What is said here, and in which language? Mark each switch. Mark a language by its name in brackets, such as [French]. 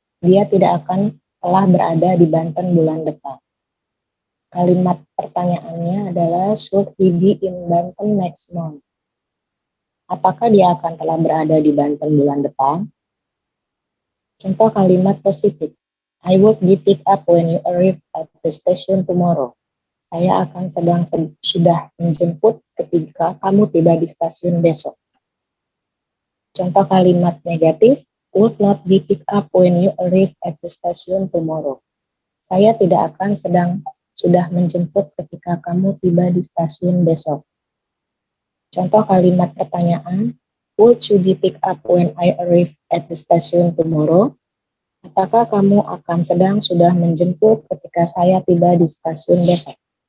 [Indonesian] Dia tidak akan telah berada di Banten bulan depan. Kalimat pertanyaannya adalah, [English] should he be in Banten next month? [Indonesian] Apakah dia akan telah berada di Banten bulan depan? Contoh kalimat positif. [English] I would be picked up when you arrive at the station tomorrow. [Indonesian] Saya akan sudah menjemput ketika kamu tiba di stasiun besok. Contoh kalimat negatif. [English] Would not be picked up when you arrive at the station tomorrow. [Indonesian] Saya tidak akan sudah menjemput ketika kamu tiba di stasiun besok. Contoh kalimat pertanyaan. [English] Would you be picked up when I arrive at the station tomorrow? [Indonesian] Apakah kamu akan sudah menjemput ketika saya tiba di stasiun besok?